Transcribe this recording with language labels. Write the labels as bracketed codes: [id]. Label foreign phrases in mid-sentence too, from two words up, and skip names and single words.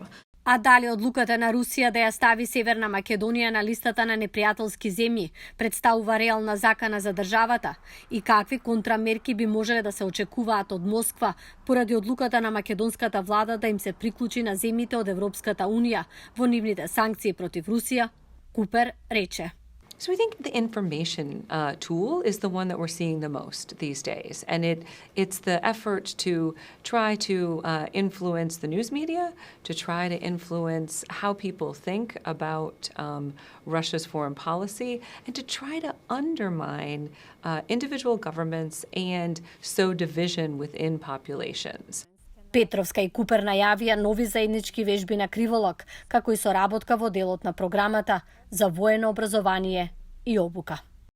[mk] А дали одлуката на Русија да ја стави Северна Македонија на листата на непријателски земји представува реална закана за државата и какви контрамерки би можеле да се очекуваат од Москва поради одлуката на македонската влада да им се приклучи на земјите од Европската Унија во нивните санкции против Русија, Купер рече. [en] So I think the information tool is the one that we're seeing the most these days, and it's the effort to try to influence the news media, to try to influence how people think about Russia's foreign policy, and to try to undermine individual governments and sow division within populations. [mk] Петровска и Купер најавија нови заеднички вежби на криволак, како и соработка во делот на програмата за воено образование и обука.